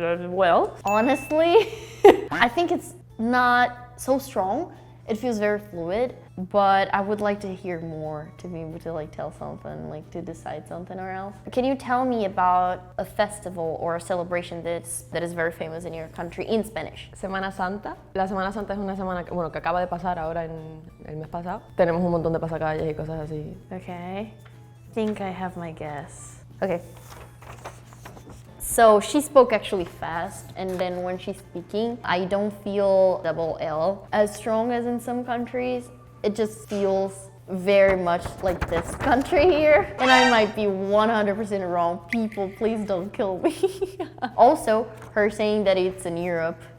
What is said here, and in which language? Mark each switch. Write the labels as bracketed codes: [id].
[en] Well, honestly, I think it's not so strong. It feels very fluid, but I would like to hear more to be able to tell something, to decide something or else. Can you tell me about a festival or a celebration that is very famous in your country in Spanish? [es] Semana Santa. La Semana Santa es una semana que acaba de pasar ahora en el mes pasado. Tenemos un montón de pasacalles y cosas así. [en] Okay. I think I have my guess. Okay. So she spoke actually fast, and then when she's speaking, I don't feel double L as strong as in some countries. It just feels very much like this country here. And I might be 100% wrong. People, please don't kill me. Also, her saying that it's in Europe